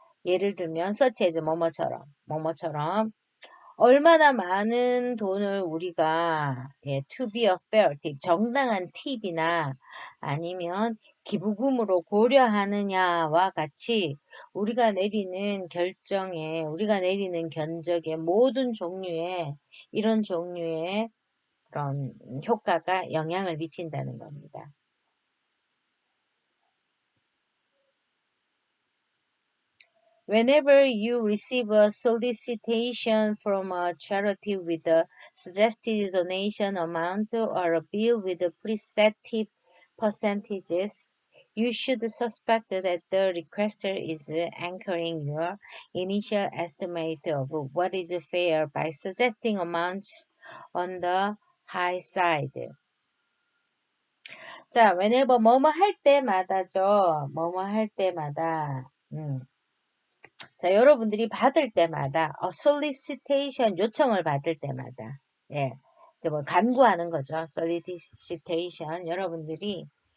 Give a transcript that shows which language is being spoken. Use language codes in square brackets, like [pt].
[ko] 예를 들면 [en] such as [ko] 뭐뭐처럼 얼마나 많은 돈을 우리가 [en] to be a fair tip, [ko] 정당한 팁이나 아니면 기부금으로 고려하느냐와 같이 우리가 내리는 결정에, 우리가 내리는 견적의 모든 종류의 이런 종류의 그런 효과가 영향을 미친다는 겁니다. [en] Whenever you receive a solicitation from a charity with a suggested donation amount or a bill with preset tip percentages, you should suspect that the requester is anchoring your initial estimate of what is fair by suggesting amounts on the high side. [ko] 자, whenever 뭐뭐 할 때마다죠. 뭐뭐 할 때마다. 자, 여러분들이 받을 때마다, solicitation, 요청을 받을 때마다, 예, 이제 뭐 간구하는 거죠. solicitation, 여러분들이